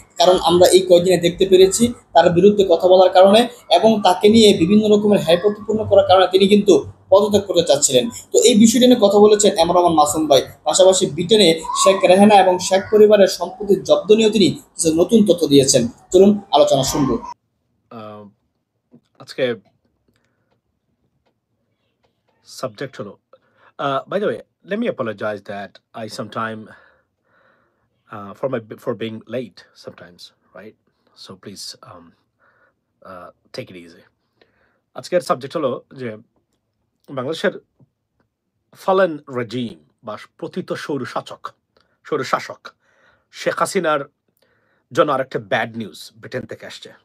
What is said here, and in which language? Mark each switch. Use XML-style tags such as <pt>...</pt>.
<bn>কারণ আমরা এই কয়েকদিনে দেখতে পেরেছি তার বিরুদ্ধে কথা বলার কারণে এবং তাকে নিয়ে বিভিন্ন রকমের হ্যায়প্রতিপূর্ণ করার কারণে তিনি কিন্তু পদত্যাগ করতে চাচ্ছিলেন। তো এই বিষয়টি নিয়ে কথা বলেছেন এমন রহমান মাসুম ভাই। পাশাপাশি ব্রিটেনে শেখ রেহানা এবং শেখ পরিবারের সম্পত্তি জব্দ নিয়েও তিনি কিছু নতুন তথ্য দিয়েছেন। চলুন আলোচনা শুনবো। আজকে subject holo.</bn> <en>By the way, let me apologize that I sometime for being late sometimes, right? So please take it easy.</en> <bn>আজকের সাবজেক্ট হলো যে বাংলাদেশের ফালেন রেজিম বা পতিত স্বৈরশাসক শেখ হাসিনার জন্য আরেকটা ব্যাড নিউজ ব্রিটেন থেকে আসছে।</bn>